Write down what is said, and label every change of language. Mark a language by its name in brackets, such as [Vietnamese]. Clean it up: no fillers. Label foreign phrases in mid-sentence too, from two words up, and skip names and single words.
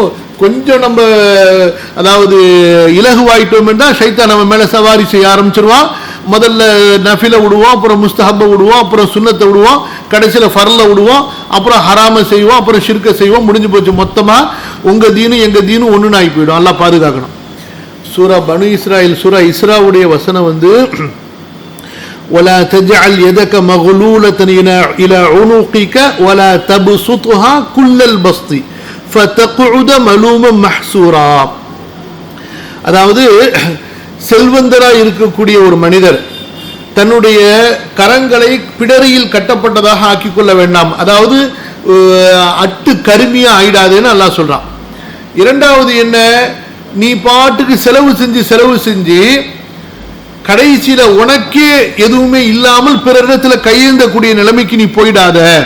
[Tamil] கொஞ்சம் நம்ம அதாவது இலகுவாயிட்டோம் என்றால் ஷைத்தான் நம்ம மேல சவாரி செய்ய ஆரம்பிச்சிருவான். முதல்ல நஃபில விடுவோம், அப்புறம் முஸ்தஹப்ப விடுவோம், அப்புறம் சுன்னத்தை விடுவோம், கடைசியில் ஃபர்ல விடுவோம், அப்புறம் ஹராம செய்வோம், அப்புறம் ஷிர்க செய்வோம். முடிஞ்சு போச்சு. மொத்தமா உங்க தீனும் எங்க தீனும் ஒண்ணுன்னு ஆகி போயிடும். அல்லாஹ் பாதுகாக்கணும். சூரா பனு இஸ்ராயில் சூரா இஸ்ராவுடைய வசனம் [Arabic] ولا تجعل يدك مغلولة إلى عنقك ولا تبسطها كل البسط فتقعد ملوما محسورا. [Tamil] அதாவது செல்வந்தராய் இருக்கக்கூடிய ஒரு மனிதர் தன்னுடைய கரங்களை பிடரியில் கட்டப்பட்டதாக ஆக்கிக் கொள்ள வேண்டாம். அதாவது அட்டு கருமியா ஆயிடாதுன்னு அல்லாஹ் சொல்றான். இரண்டாவது என்ன, நீ பாட்டுக்கு செலவு செஞ்சு கடைசியில உனக்கே எதுவுமே இல்லாமல் பிறரிடத்துல கையேந்தக்கூடிய நிலைமைக்கு நீ போயிடாத.